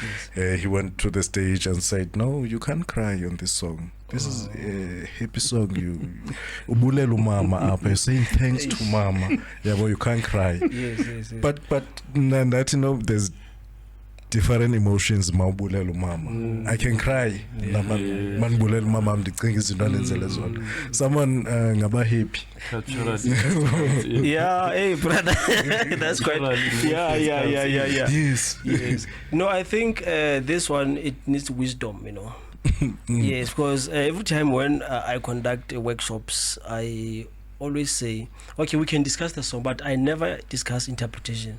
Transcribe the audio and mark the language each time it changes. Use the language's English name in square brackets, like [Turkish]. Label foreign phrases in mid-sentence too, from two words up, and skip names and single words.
[English] He went to the stage and said, "No, you can't cry on this song. This is a happy song. You [Xhosa] ubulelu mama [English] up, you're saying thanks to mama. Yeah, but you can't cry." But that, there's different emotions [Xhosa] mawubulela umama. [English] I can cry [Xhosa] manbulela umama ndicinga izinto anenzele zona. [English] Someone ngaba happy. Yeah, hey brother. That's quite yeah. Yes. No, I think this one, it needs wisdom, you know. Yes, because every time when I conduct workshops, I always say, okay, we can discuss the song, but I never discuss interpretation.